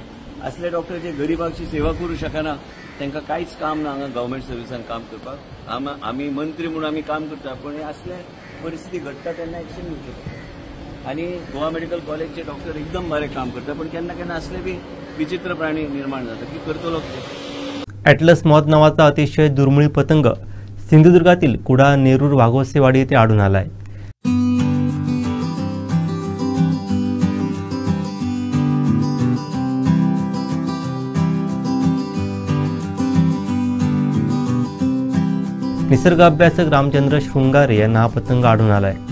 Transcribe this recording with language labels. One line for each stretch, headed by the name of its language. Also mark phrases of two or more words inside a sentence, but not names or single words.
Konkani: असले डॉक्टर जे गरिबाची सेवा करूं शकना तांकां कांयच काम ना हांगा
English: government service
Konkani: काम करपाक. आमी मंत्री म्हणून आमी काम करता पण हे असले परिस्थिती घडटा तेन्ना एक्शन घेवचें पडटा. आनी गोवा मेडिकल कॉलेजचे डॉक्टर एकदम बरें काम करता पण केन्ना केन्ना असले बी विचित्र प्राणी निर्माण जाता. की करतलो कितें.
Marathi: ॲटलस मॉथ नावाचा अतिशय दुर्मिळ पतंग सिंधुदुर्गातील कुडाळ नेरूर वाघोसेवाडी येथे आढळून आला आहे. निसर्ग अभ्यासक रामचंद्र शृंगारे यांना हा पतंग आढळून आला आहे.